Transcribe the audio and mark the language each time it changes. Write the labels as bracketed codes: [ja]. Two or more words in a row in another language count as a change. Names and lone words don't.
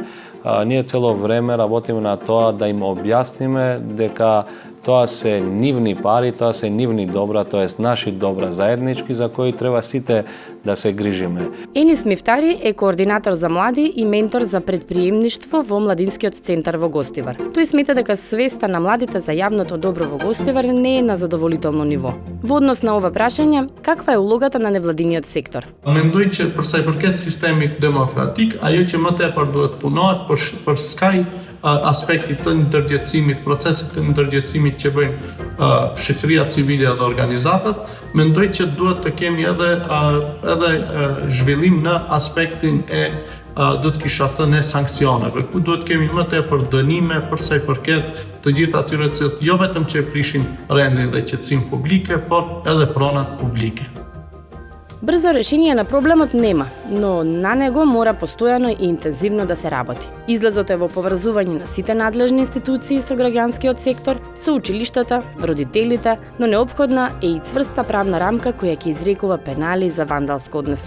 [mk] Ние цело време работиме на тоа да им објасниме дека тоа се нивни пари, тоа се нивни добра, тоа е наши добра заеднички за кои треба сите да се грижиме. Енис Мифтари е координатор за млади и ментор за предприемништво во Младинскиот центар во Гостивар. Тој смета дека свеста на младите за јавното добро во Гостивар не е на задоволително ниво. Во однос на ова прашање, каква е улогата на невладиниот сектор? [sq] Mendoj që për sa i përket sistemit demokratik, ajo që më tepër duhet punohet për skaj aspektit të ndërgjegjësimit, procesit të ndërgjegjësimit që bëjnë shoqëria civile dhe organizatat, mendoj që duhet të kemi edhe zhvillim në aspektin e do të kisha thënë sanksioneve, ku duhet kemi më tepër dënime për sa i përket të gjithë atyre që jo vetëm që prishin rendin dhe qetësinë publike, por edhe pronat publike. [mk] Брзо решение на проблемот нема, но на него мора постојано и интензивно да се работи. Излезот е во поврзување на сите надлежни институции со граѓанскиот сектор, со училиштата, родителите, но неопходна е и цврста правна рамка која ќе изрекува пенали за вандалско однесување.